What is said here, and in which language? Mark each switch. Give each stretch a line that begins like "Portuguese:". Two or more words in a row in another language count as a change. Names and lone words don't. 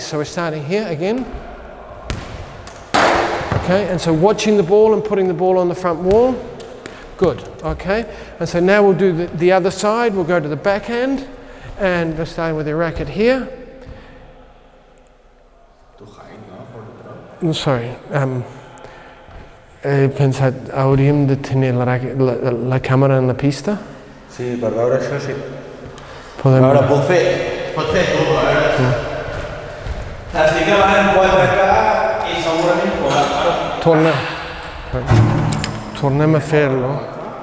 English: So we're starting here again. Okay, and so watching the ball and putting the ball on the front wall. Good, okay. And so now we'll do the other side. We'll go to the backhand, and we're starting with the racket here. Sorry.
Catalan: He pensat, hauríem de tenir la càmera en la pista? Sí, per veure això sí. Podem... A veure, pot fer tu, a veure. Sí. Estic gravant en 4K i segurament... Tornem a fer-lo.